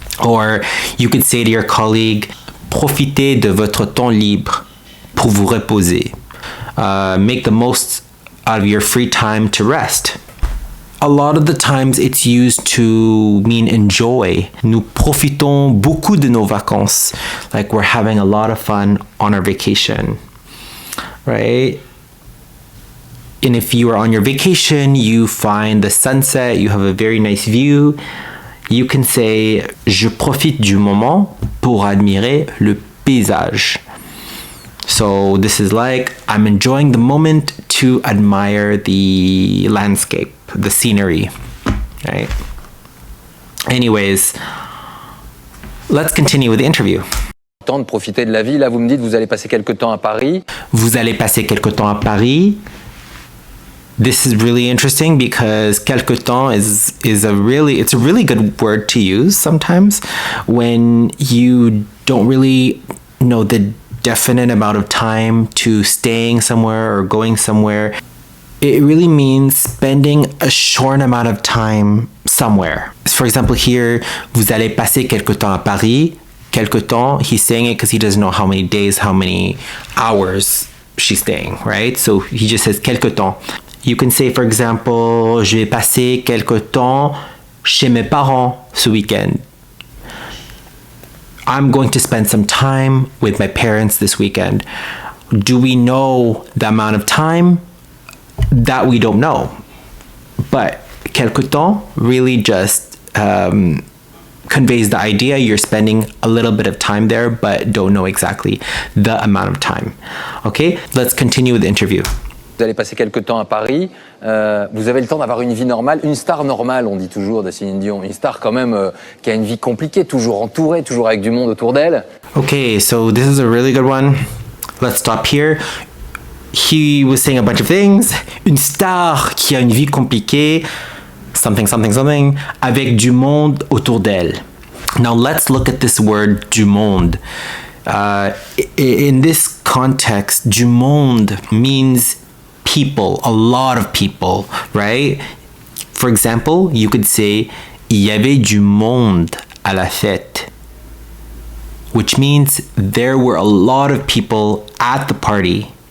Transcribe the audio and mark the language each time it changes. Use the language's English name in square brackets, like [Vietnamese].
[English] Or you could say to your colleague, [French] profitez de votre temps libre pour vous reposer. [English] Make the most out of your free time to rest. A lot of the times it's used to mean enjoy. [French] Nous profitons beaucoup de nos vacances. [English] Like we're having a lot of fun on our vacation, right? And if you are on your vacation, you find the sunset, you have a very nice view, you can say, [French] je profite du moment pour admirer le paysage. [English] So this is like, I'm enjoying the moment to admire the landscape, the scenery, right? Anyways, let's continue with the interview. [French] Temps de profiter de la vie. Là, vous me dites, vous allez passer quelques temps à Paris. Vous allez passer quelque temps à Paris. [English] This is really interesting because quelque temps it's a really good word to use sometimes when you don't really know the definite amount of time to staying somewhere or going somewhere. It really means spending a short amount of time somewhere. For example, here, [French] vous allez passer quelque temps à Paris. [English] Quelque temps, he's saying it because he doesn't know how many days, how many hours she's staying, right? So he just says quelque temps. You can say, for example, [French] je vais passer quelque temps chez mes parents ce week-end. [English] I'm going to spend some time with my parents this weekend. Do we know the amount of time? That we don't know. But quelque temps really just conveys the idea you're spending a little bit of time there, but don't know exactly the amount of time. Okay, let's continue with the interview. [French] Vous allez passer quelques temps à Paris. Vous avez le temps d'avoir une vie normale. Une star normale, on dit toujours de Céline Dion. Une star quand même qui a une vie compliquée, toujours entourée, toujours avec du monde autour d'elle. [English] Okay, so this is a really good one. Let's stop here. He was saying a bunch of things. [French] Une star qui a une vie compliquée. [English] something, something, something, [French] avec du monde autour d'elle. [English] Now let's look at this word, du monde. In this context, du monde means people, a lot of people, right? For example, you could say, [French] il y avait du monde à la fête, [English] which means there were a lot of people at the party.